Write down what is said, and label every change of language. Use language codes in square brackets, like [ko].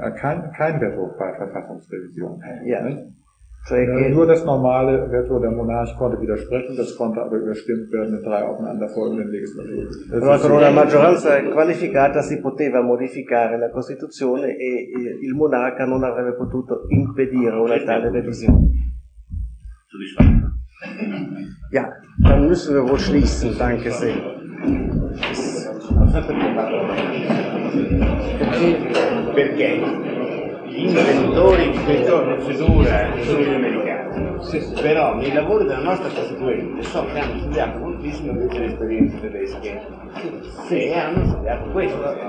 [de] Kein Veto bei Verfassungsrevision. Ja. Nur das normale Veto, der Monarch konnte widersprechen, das konnte aber überstimmt werden in drei aufeinanderfolgenden Legislaturen. [it] Also con una maggioranza qualificata si poteva modificare la Costituzione e il monarca non avrebbe potuto impedire una tale revisione. [de] Ja, dann müssen wir wohl schließen, danke sehr. [it] Perché gli inventori di questa procedura sono gli americani. però nei lavori della nostra costituente so che hanno studiato moltissimo queste esperienze tedesche. Sì, hanno studiato questo.